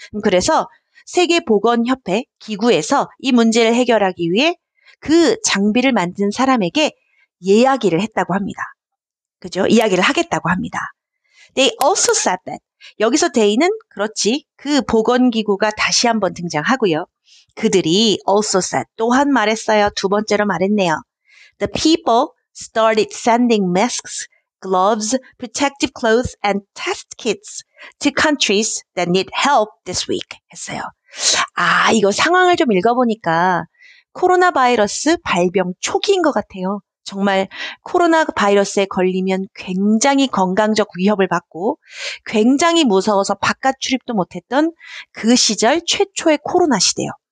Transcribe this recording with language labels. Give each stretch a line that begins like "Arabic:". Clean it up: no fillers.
Korean: 그래서 세계보건협회 기구에서 이 문제를 해결하기 위해 그 장비를 만든 사람에게 이야기를 했다고 합니다. 그죠? 이야기를 하겠다고 합니다.
English: They also said that.
Korean: 여기서 they는 그렇지. 그 보건기구가 다시 한번 등장하고요. 그들이
English: also said.
Korean: 또한 말했어요. 두 번째로 말했네요.
English: The people started sending masks, gloves, protective clothes, and test kits to countries that need help this week
Korean: 했어요. 이거 상황을 좀 읽어보니까 코로나 바이러스 발병 초기인 것 같아요. 정말 코로나 바이러스에 걸리면 굉장히 건강적 위협을 받고 굉장히 무서워서 바깥 출입도 못했던 그 시절 최초의 코로나 시대요.